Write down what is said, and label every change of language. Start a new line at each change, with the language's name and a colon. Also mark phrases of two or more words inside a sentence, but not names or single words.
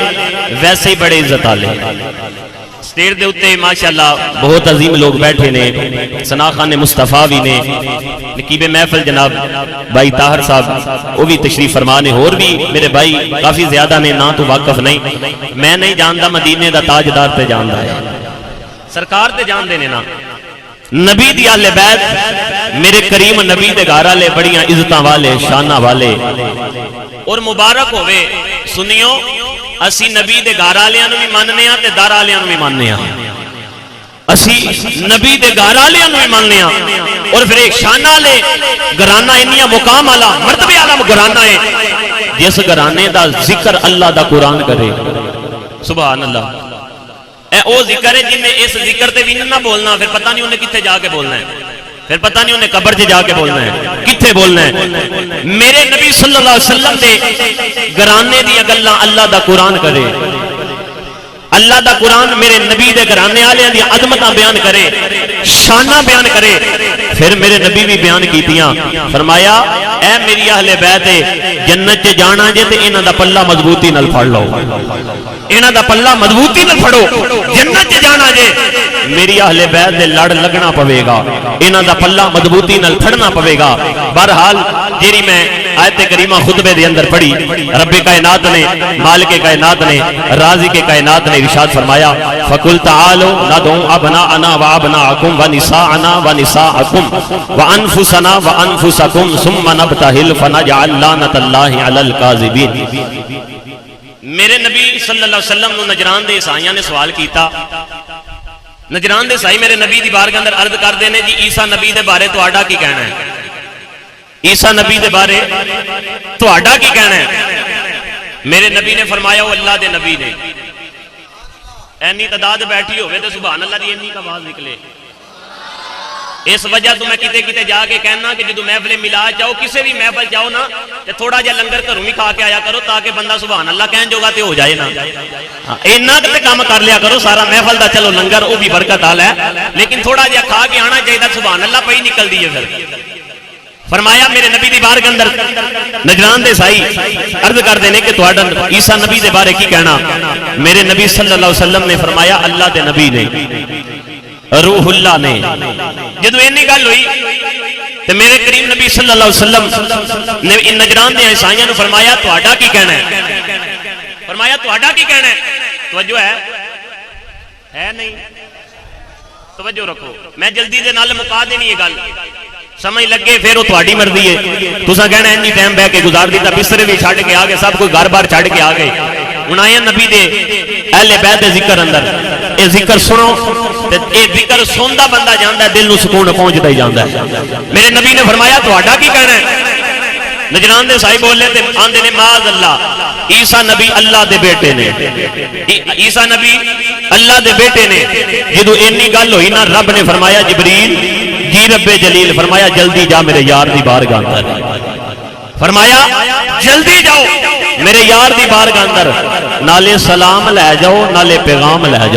Punjabi: ویسے ہی بڑے عزت آلے سٹیج دے اوتے ماشاءاللہ بہت عظیم لوگ بیٹھے نے، ثنا خان مصطفیٰ بھی نے، نقیب محفل جناب بھائی طاہر صاحب وہ بھی تشریف فرما نے، اور بھی میرے بھائی کافی زیادہ نے، نہ تو واقف نہیں، میں نہیں جانتا مدینے دا تاجدار تے جاندا ہے، سرکار تے جان دینے نا، نبی دی اہل بیت میرے کریم نبی دے گھر والے بڑیاں عزتاں والے شاناں والے، اور مبارک ہوئے سنیو اسی نبی دے گھر والیاں نوں بھی مننے ہاں تے در والیاں نوں بھی مننے ہاں، اسی نبی دے گھر والیاں نوں بھی مننے ہاں، اور پھر ایک شان والے گھرانہ انیاں مقام والا مرتبے والا گھرانہ ہے جس گھرانے دا ذکر اللہ دا قرآن کرے،
Arabic: سبحان اللہ،
Punjabi: اے او ذکر ہے جن میں اس ذکر تے بھی نہ بولنا، پھر پتہ نہیں انہیں کتنے جا کے بولنا ہے، پھر پتہ نہیں انہیں قبر جا کے بولنا ہے، کتنے بولنا ہے۔ میرے نبی
Arabic: صلی اللہ علیہ وسلم
Punjabi: دے گھرانے دی گلاں اللہ دا قرآن کرے، اللہ دا قرآن میرے نبی دے گھرانے والے دی عظمتاں بیان کرے، شاناں بیان کرے، پھر میرے نبی بھی بیان کیتیاں، فرمایا اے میری اہل بیت جنت چ جانا جے تے انہاں دا پلہ مضبوطی نال پھڑ لو، انہاں دا پلہ مضبوطی نال پھڑو، جنت چ جانا جے میری اہل بیت دے لڑ لگنا پوے گا، انہاں دا پلہ مضبوطی نال پھڑنا پوے گا۔ بہرحال جیری میں آیت کریمہ خطبے دے اندر پڑھی، رب کائنات نے، مالک کائنات نے، رازق کائنات نے ارشاد فرمایا
Arabic: فَقُلْ تَعَالُوا نَدْعُوا أَبْنَاءَنَا وَأَبْنَاءَكُمْ وَنِسَاءَنَا وَنِسَاءَكُمْ وَأَنفُسَنَا وَأَنفُسَكُمْ ثُمَّ نَبْتَهِلْ فَنَجْعَلْ لَعْنَةَ اللَّهِ عَلَى الْكَاذِبِينَ۔
Punjabi: میرے نبی
Arabic: صلی اللہ علیہ وسلم
Punjabi: نو نجران دے عیسائیاں نے سوال کیتا، نجران دے عیسائی میرے نبی دی بارگاہ اندر عرض کر دینے جی عیسیٰ نبی دے بارے تہاڈا کی کہنا ہے، عیسیٰ نبی دے بارے تہاڈا کی کہنا ہے؟ میرے نبی نے فرمایا وہ اللہ دے نبی نے، اینی تعداد بیٹھی ہوئے تو
Arabic: سبحان اللہ
Punjabi: دی اینی کا آواز نکلے، اس وجہ تو میں کتے کتے جا کے کہنا کہ جدو محفل میلاد جاؤ، کسے بھی محفل جاؤ نا تے تھوڑا جا لنگر گھروں بھی کھا کے آیا کرو تاکہ بندہ
Arabic: سبحان اللہ
Punjabi: کہن جوگا تے ہو جائے نا، اینا تے کام کر لیا کرو، سارا محفل دا چلو لنگر وہ بھی برکت والا ہے، لیکن تھوڑا جا کھا کے آنا چاہیے
Arabic: سبحان اللہ
Punjabi: پئی نکل دی ہے۔ پھر فرمایا میرے نبی دی بارگاہ اندر نجران دے عیسائی عرض کر دینے کہ تہاڈا عیسیٰ نبی دے بارے کی کہنا؟ میرے نبی
Arabic: صلی اللہ علیہ وسلم
Punjabi: نے فرمایا اللہ دے نبی نے، روح اللہ نے۔ جدو اینی گل ہوئی تو میرے کریم نبی
Arabic: صلی اللہ علیہ وسلم
Punjabi: نے ان نجران دے عیسائیاں نے فرمایا تہاڈا کی کہنا ہے؟ فرمایا تہاڈا کی کہنا ہے؟ توجہ ہے نہیں؟ توجہ رکھو، میں جلدی دے نال مکا دینی یہ گل، سمجھ لگے پھر وہ تہاڈی مرضی ہے، تساں کہنا اینی ٹائم بہ کے گزار دیتا، بسترے بھی چھڈ کے آ گئے، سب کوئی گھر بار چھڈ کے آ گئے، ہن آئے نبی دے اہل بیت دے ذکر اندر، اے ذکر سنو تے اے ذکر سندا بندہ جاندا ہے دل نو سکون پہنچدا ہی جاندا ہے۔ میرے نبی نے فرمایا تہاڈا کی کہنا ہے؟ نجران دے سائی بولے تے آندے نے
Arabic: معاذ اللہ،
Punjabi: عیسیٰ نبی اللہ دے بیٹے نے، عیسیٰ نبی اللہ دے بیٹے نے۔ جدو اینی گل ہوئی نا رب نے فرمایا جبریل جی رب جلیل، فرمایا جلدی جا میرے یار دی بارگاہ اندر، فرمایا جلدی جاؤ میرے یار دی بارگاہ اندر، نالے سلام لے جاؤ نالے پیغام لے جاؤ۔